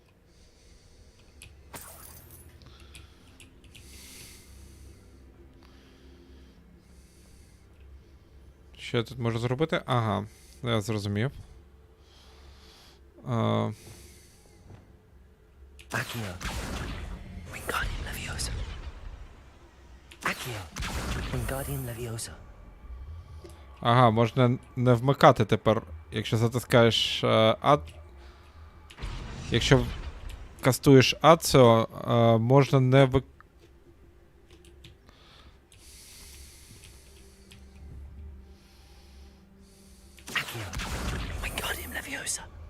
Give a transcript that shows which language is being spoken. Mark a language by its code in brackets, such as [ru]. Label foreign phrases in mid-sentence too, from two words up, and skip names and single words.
[uk] Що я тут можу зробити? Ага, я зрозумів. [la] Accio. Wingardium Leviosa. Accio. Wingardium Leviosa. [uk] Ага, можна не вмикати тепер, якщо затискаєш якщо кастуєш Ацео, можна не [la] Wingardium Leviosa.